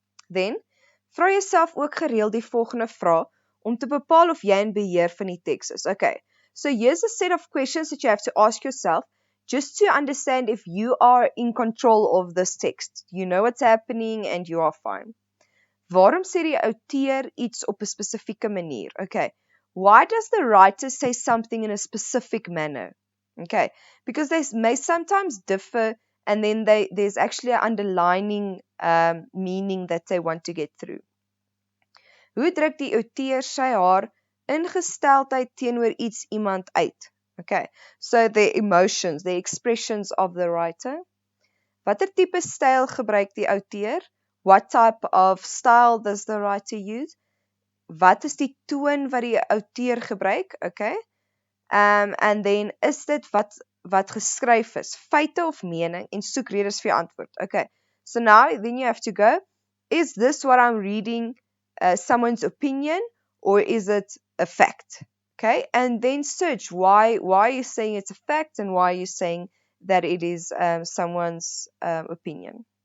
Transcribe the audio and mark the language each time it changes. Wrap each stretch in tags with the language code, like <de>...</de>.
<af>Then, vra jouself ook gereeld die volgende vraag om te bepaal of jy in beheer van die teks is.</af> <en>Okay, so here's a set of questions that you have to ask yourself just to understand if you are in control of this text. You know what's happening and you are fine.</en> <af>Waarom sê die outeur iets op 'n spesifieke manier?</af> <en>Okay. Why does the writer say something in a specific manner? Okay. Because they may sometimes differ and then there's actually an underlining meaning that they want to get through.</en> <af>Hoe druk die outeur sy/haar ingesteldheid teenoor iets iemand uit?</af> <en>Okay. So the emotions, the expressions of the writer.</en> <af>Watter tipe styl gebruik die outeur?</af> <en>What type of style does the writer use?</en> <af>Wat is die toon wat die outeur gebruik? Okay.</af> <en>And then</en> <af>is dit wat geskryf is? Feite of mening en soek redes vir jou antwoord. Okay.</af> <en>So now then you have to go, is this what I'm reading someone's opinion or is it a fact? Okay. And then search why are you saying it's a fact and why are you saying that it is someone's opinion.</en>